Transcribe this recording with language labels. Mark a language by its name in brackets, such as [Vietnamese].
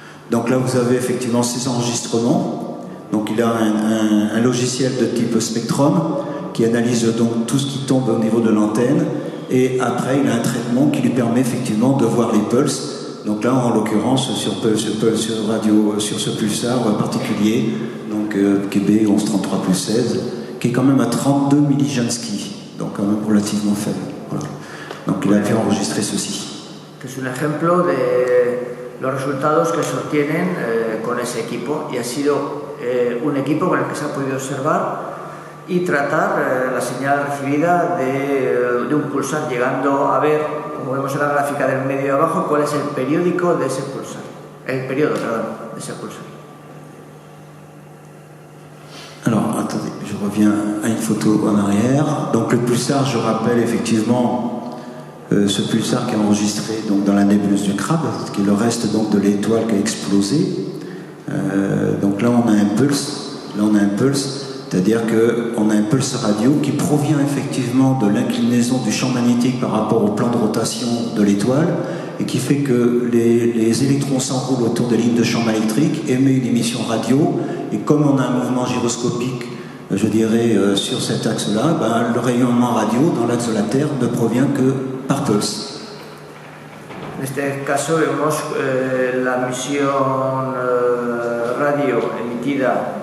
[French] Donc là vous avez effectivement ces enregistrements. Donc il a un logiciel de type Spectrum qui analyse donc tout ce qui tombe au niveau de l'antenne, et après il a un traitement qui lui permet effectivement de voir les pulses. Donc là, en l'occurrence, sur ce pulsar particulier, donc KB 1133+16, qui est quand même à 32 millijansky, donc quand même relativement faible. Voilà. Donc il a pu enregistrer ceci. [Spanish] Es un ejemplo de los resultados que se obtienen con ese equipo, y ha sido un equipo con el que se ha podido observar y tratar la señal recibida de un pulsar, llegando a ver, como vemos en la gráfica del medio abajo, cuál es el periódico de ese pulsar, el periodo, perdón, de ese pulsar. [French] Alors, attendez, je reviens à une photo en arrière. Donc le pulsar, je rappelle effectivement ce pulsar qui est enregistré donc, dans la nébuleuse du Crabe, qui est le reste donc, de l'étoile qui a explosé. Donc là, on a un pulse. C'est-à-dire qu'on a un pulse radio qui provient effectivement de l'inclinaison du champ magnétique par rapport au plan de rotation de l'étoile, et qui fait que les électrons s'enroulent autour des lignes de champ électrique, émet une émission radio, et comme on a un mouvement gyroscopique, je dirais, sur cet axe-là, le rayonnement radio dans l'axe de la Terre ne provient que par pulse. [Spanish] En este caso vemos la emisión radio emitida